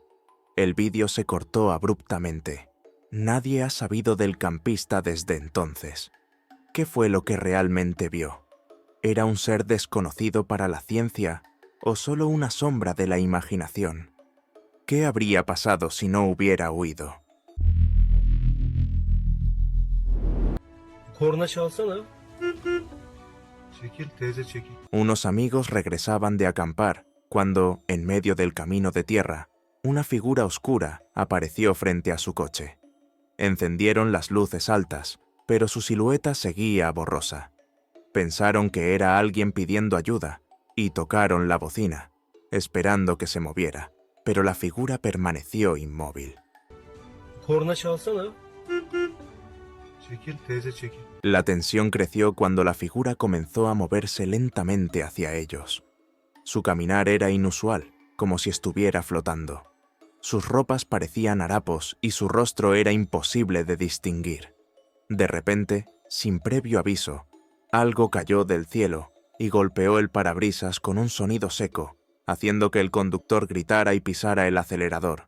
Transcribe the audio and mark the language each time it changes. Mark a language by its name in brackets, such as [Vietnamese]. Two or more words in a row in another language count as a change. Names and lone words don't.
[Spanish] El vídeo se cortó abruptamente. Nadie ha sabido del campista desde entonces. ¿Qué fue lo que realmente vio? ¿Era un ser desconocido para la ciencia o solo una sombra de la imaginación? ¿Qué habría pasado si no hubiera huido? [Turkish] Korna çalsana. Çekil teyze çekil. [Spanish] Unos amigos regresaban de acampar cuando, en medio del camino de tierra, una figura oscura apareció frente a su coche. Encendieron las luces altas, pero su silueta seguía borrosa. Pensaron que era alguien pidiendo ayuda y tocaron la bocina, esperando que se moviera, pero la figura permaneció inmóvil. [Turkish] Korna çalsana. Çekil teyze çekil. [Spanish] La tensión creció cuando la figura comenzó a moverse lentamente hacia ellos. Su caminar era inusual, como si estuviera flotando. Sus ropas parecían harapos y su rostro era imposible de distinguir. De repente, sin previo aviso, algo cayó del cielo y golpeó el parabrisas con un sonido seco, haciendo que el conductor gritara y pisara el acelerador.